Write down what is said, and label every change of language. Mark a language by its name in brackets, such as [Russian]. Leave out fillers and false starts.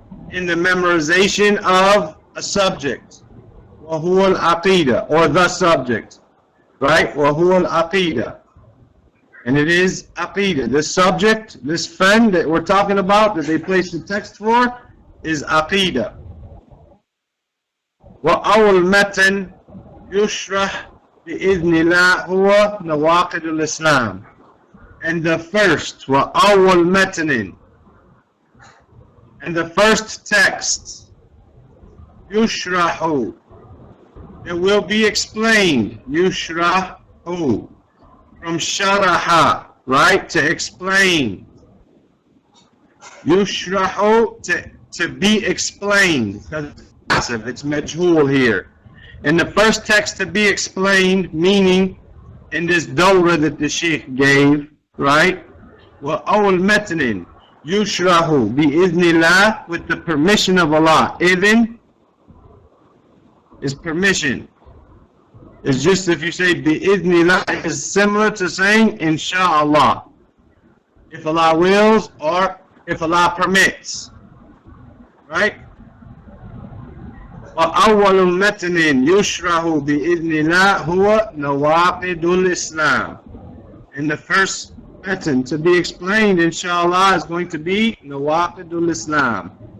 [English] In the memorization of a subject. [Arabic] وَهُوَ الْعَقِيدَةِ, [English] or the subject. Right? [Arabic] وَهُوَ الْعَقِيدَةِ. [English] And it is aqidah. This subject, this fan that we're talking about, that they placed the text for, is aqidah. [Arabic] وَأَوْلْ مَتَنْ يُشْرَحْ بِإِذْنِ اللَّهِ هُوَ Nawaqid-ul-Islam. [English] And the first, [Arabic] وَأَوْلْ مَتَنٍ, [English] and the first text, يُشْرَحُ, it will be explained, يُشْرَحُ, from sharaha, right, to explain. Yushrahu, to be explained, because it's majhul here. And the first text to be explained, meaning in this dawra that the sheikh gave, right? [Arabic] Wa awal matnin yushrahu bi-idhnillah, [English] with the permission of Allah. Idhin is permission. It's just if you say bi-idhnillah, it's similar to saying insha'Allah. If Allah wills or if Allah permits. Right? [Arabic] وَأَوَّلُ مَتْنٍ يُشْرَحُ بِإِذْنِ اللَّهِ هُوَ Nawaqid-ul-Islam. [English] And the first matn to be explained, inshallah, is going to be Nawaqid-ul-Islam.